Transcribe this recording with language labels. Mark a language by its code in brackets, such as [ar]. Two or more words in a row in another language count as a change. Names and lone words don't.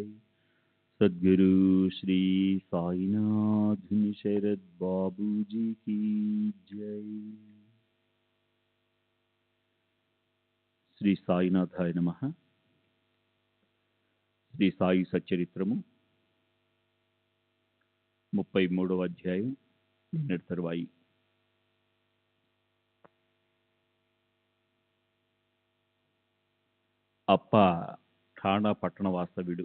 [hi] सद्गुरु श्री साईनाथ शरद बाबू जी की जय। [te] శ్రీ సాయినాథాయ నమః. శ్రీ సాయి సచ్చరిత్రము 33వ అధ్యాయం నిన్నటి తరువాయి. అప్ప ఠాణా పట్టణ వాస్తవ్యుడు.